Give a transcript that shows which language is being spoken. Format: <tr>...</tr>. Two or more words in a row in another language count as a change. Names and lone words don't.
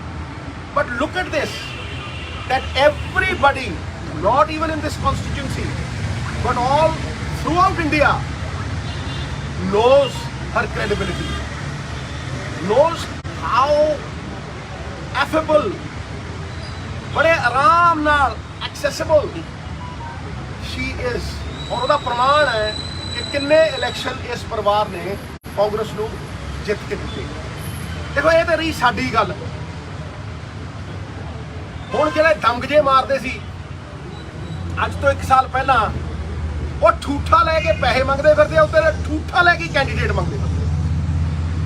<en>But look at this, that everybody, not even in this constituency, but all throughout India, knows her credibility, knows how affable,</en> <pa>ਬੜੇ ਆਰਾਮ ਨਾਲ</pa> <en>accessible she is।</en> <pa>और ਉਹਦਾ ਪ੍ਰਮਾਣ ਹੈ ਕਿ ਕਿੰਨੇ ਇਲੈਕਸ਼ਨ ਇਸ ਪਰਿਵਾਰ ਨੇ ਕਾਂਗਰਸ ਨੂੰ ਜਿੱਤ ਕੇ ਦਿੱਤੇ। ਦੇਖੋ ਇਹ ਤਾਂ ਰਹੀ ਸਾਡੀ ਗੱਲ। ਹੁਣ ਜਿਹੜੇ ਦਮਗਜੇ ਮਾਰਦੇ ਸੀ ਅੱਜ ਤੋਂ 1 ਸਾਲ ਪਹਿਲਾਂ, ਉਹ ਠੂਠਾ ਲੈ ਕੇ ਪੈਸੇ ਮੰਗਦੇ ਫਿਰਦੇ ਆ, ਉੱਤੇ ਠੂਠਾ ਲੈ ਕੇ ਕੈਂਡੀਡੇਟ ਮੰਗਦੇ ਫਿਰਦੇ।</pa>